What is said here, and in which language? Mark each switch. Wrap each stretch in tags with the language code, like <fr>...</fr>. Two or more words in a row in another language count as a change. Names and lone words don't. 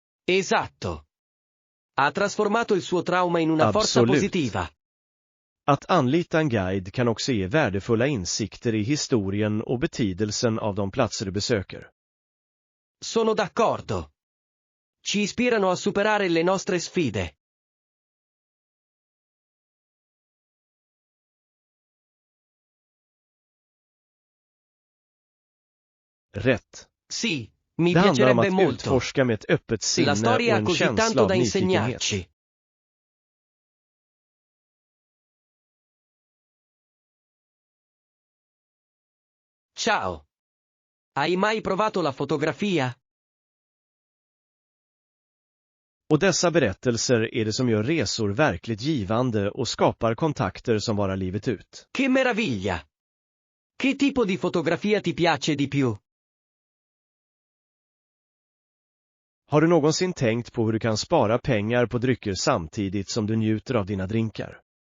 <it>Esatto. Ha trasformato il suo trauma in una forza</it> <sv>Absolut.</sv> <it>positiva.</it> <sv>Att anlita en guide kan också ge värdefulla insikter i historien och betydelsen av de platser du besöker.</sv> <it>Sono d'accordo. Ci ispirano a superare le nostre sfide.</it> <sv>Rätt.</sv> <it>Sì, mi</it> <sv>Det handlar om</sv> <it>piacerebbe</it> <sv>att</sv> <it>molto.</it> <sv>utforska med ett öppet</sv> <it>La</it> <sv>sinne och</sv> <it>storia ha</it> <sv>en</sv> <it>così</it> <sv>känsla</sv> <it>tanto</it> <sv>av</sv> <it>da</it> <sv>nyfikenhet.</sv> <it>insegnarci. Ciao. Hai mai provato la fotografia?</it> <sv>Och dessa berättelser är det som gör resor verkligt givande och skapar kontakter som varar livet ut.</sv> <it>Che meraviglia! Che tipo di fotografia ti piace di più?</it> <sv>Har du någonsin tänkt på hur du kan spara pengar på drycker samtidigt som du njuter av dina drinkar?</sv>